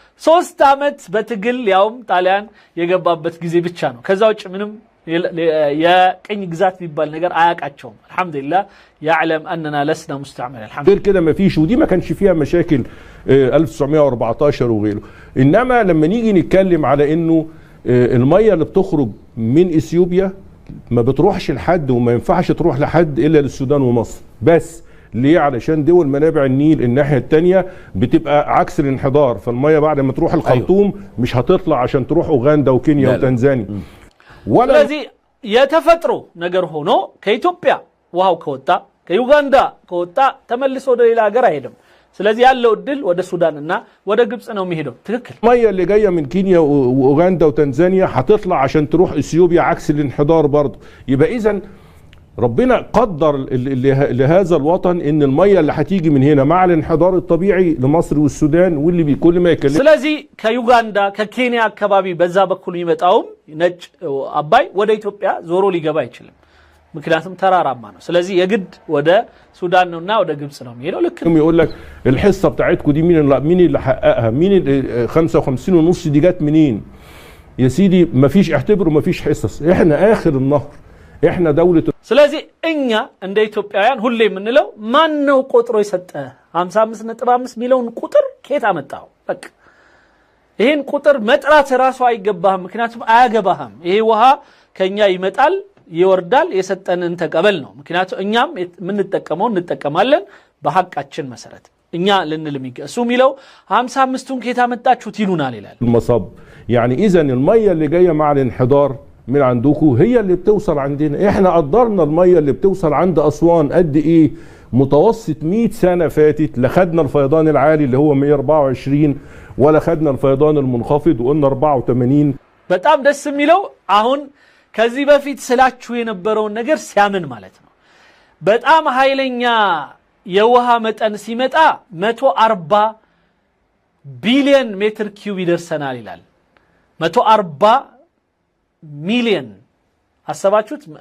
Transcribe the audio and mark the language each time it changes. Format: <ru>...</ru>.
<am>3 አመት በትግል ያውም ጣሊያን የገባበት ጊዜ ብቻ ነው። ከዛ ውጭ ምንም የቅኝ ግዛት ቢባል ነገር አያቃቸውም።</am> <ar>الحمدلله يعلم اننا لسنا مستعمرين الحمد غير كده مفيش، ودي ما كانش فيها مشاكل 1914 وغيره. انما لما نيجي نتكلم على انه الميه اللي بتخرج من اثيوبيا ما بتروحش لحد وما ينفعش تروح لحد الا للسودان ومصر بس. ليه؟ علشان دول منابع النيل الناحيه الثانيه بتبقى عكس الانحدار، فالميه بعد ما تروح الخرطوم مش هتطلع عشان تروح اوغندا وكينيا وتنزانيا.</ar> <am>ስለዚህ የተፈጥሮ ነገር ሆኖ ከኢትዮጵያ ውሃው ከወጣ ከዩጋንዳ ከወጣ ተመልሶ ወደ ሌላ ሀገር አይሄድም። ስለዚህ ያለው እድል ወደ ሱዳንና ወደ ግብጽ ነው የሚሄደው። ትክክል።</am> <ar>الميه اللي جايه من كينيا واوغندا وتنزانيا هتطلع عشان تروح اثيوبيا عكس الانحدار برضه. يبقى اذا ربنا قدر لهذا الوطن ان الميه اللي هتيجي من هنا مع الانحدار الطبيعي لمصر والسودان واللي بكل ما يكلم.</ar> <am>ስለዚህ ከዩጋንዳ ከኬንያ አካባቢ በዛ በኩል የሚመጣው ነጭ አባይ ወደ ኢትዮጵያ ዞሮ ሊገባ አይችልም፣ ምክንያቱም ተራራማ ነው። ስለዚህ የግድ ወደ ሱዳን ነውና ወደ ግብጽ ነው የሚሄደው። ልክ ነው።</am> <ar>يقول لك الحصه بتاعتكم دي مين اللي حققها؟ مين 55.5 دي جت منين؟ يا سيدي مفيش، اعتبروا مفيش حصص، احنا اخر النهر، احنا دولة.</ar> <am>ስለዚህ እኛ እንደ ኢትዮጵያውያን ሁሌ የምንለው ማን ነው ቆጥሮ የሰጠ 55.5 ሚሊዮን ቁጥር ከየት አመጣው? በቃ ይሄን ቁጥር መጥራት ራሱ አይገባህም፣ ምክንያቱም አያገባህም። ይሄ ውሃ ከኛ ይመጣል ይወርዳል፣ የሰጠንን ተቀበል ነው። ምክንያቱም እኛም የምንጠቀመው እንጠቀማለን በሐቃችን መሰረት። እኛ ልንል እሱ የሚለው 55ቱን ከየት አመጣችሁት ይሉናል ይላል።</am> <ar>المصب يعني اذا الميه اللي جايه مع الانحدار من عندكم هي اللي بتوصل عندنا. احنا قدرنا الميه اللي بتوصل عند اسوان قد ايه؟ متوسط 100 سنه فاتت لا خدنا الفيضان العالي اللي هو 124 ولا خدنا الفيضان المنخفض وقلنا 84.</ar> <am>በጣም ደስ የሚለው አሁን ከዚህ በፊት ስላችሁ የነበረውን ነገር ሲያምን ማለት ነው። በጣም ኃይለኛ የውሃ መጠን ሲመጣ 140 ቢሊዮን ሜትር ኪዩብ ይደርሰናል ይላል። 140 ሚሊዮን አሰባችሁት?</am>